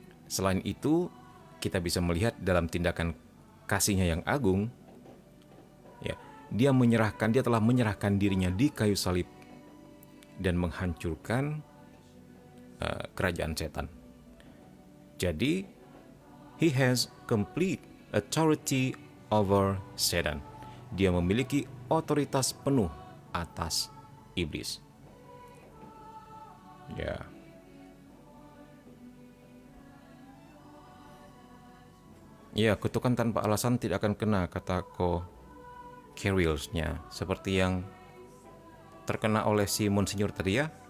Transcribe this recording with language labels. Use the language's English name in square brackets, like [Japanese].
[Indonesian] Selain itu, kita bisa melihat dalam tindakan kasih-Nya yang agung, ya, dia telah menyerahkan dirinya di kayu salib dan menghancurkan kerajaan setan. Jadi, [English] he has complete authority over Satan. [Indonesian] Dia memiliki otoritas penuh atas iblis. Ya. Ya, kutukan tanpa alasan tidak akan kena, kata Ko Carrills-nya, seperti yang terkena oleh si Monsinyur tadi ya.